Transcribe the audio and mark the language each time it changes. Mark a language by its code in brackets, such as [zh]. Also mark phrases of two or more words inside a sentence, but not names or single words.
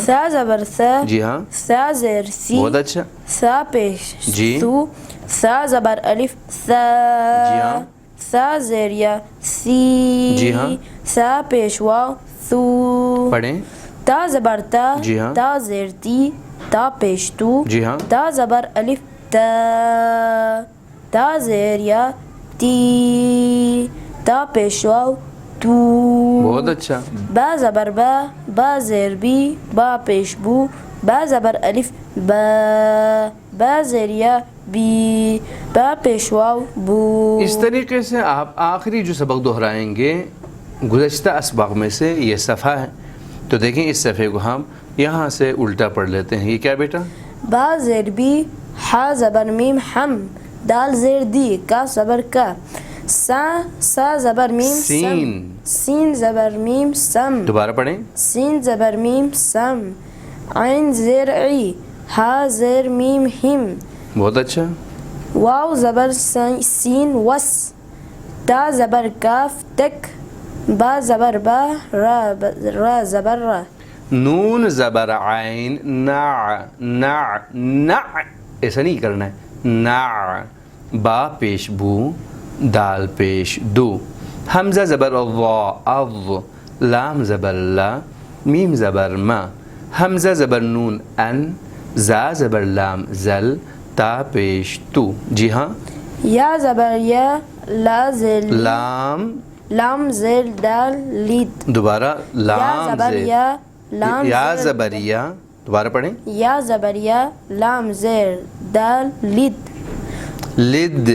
[ur] ثا زبر ثا، جی ہاں، ثا زیر سی، بہت اچھا، ثا پیش جی، سو، ثا زبر الف ثا، جی ہاں، ثا زیر یا سی، جی ہاں، ثا پیش واو ثو، پڑھیں، تا زبر تا، جی ہاں، تا زیر تی، تا پیش تو، جی ہاں، تا زبر الف تا، تا زیر یا تی، تا پیش واو تو، بہت اچھا، با زبر با، با زیر بی، با پیش بو، با زبر الف با، با زیر یا بی، با پیش واو بو۔ اس طریقے سے آپ آخری جو سبق دہرائیں گے گزشتہ اسباق میں سے یہ صفحہ ہے، تو دیکھیں اس صفحے کو ہم یہاں سے الٹا پڑھ لیتے ہیں۔ یہ کیا بیٹا؟ با زیر بی، حا زبر میم حم، دال زیر دی، کا زبر کا، سا، سا زبر میم سین، سم، سین زبر میم سم، دوبارہ پڑھیں، سین زبر میم سم، عین زیر عی، ہا زیر میم ہم، بہت اچھا، واو زبر سین وس، تا زبر کاف تک، با زبر با، را زبر را، نون زبر عین نع، نع، نع، ایسا نہیں کرنا ہے، نع، با پیش بو، دال پیش دو، حمزہ زبر ضا اض، لام زبر لا، میم زبر ما، حمزہ زبر نون ان، زا زبر لام زل، تا پیش تو۔ جی ہاں، یا زبر یا، لا زیر لی، لام، لام زیر دال لید، دوبارہ یا لام زبر زیر، یا، لام یا زیر زبر یا، دوبارہ پڑھیں، یا زبر یا، لام زیر دال لید، لد،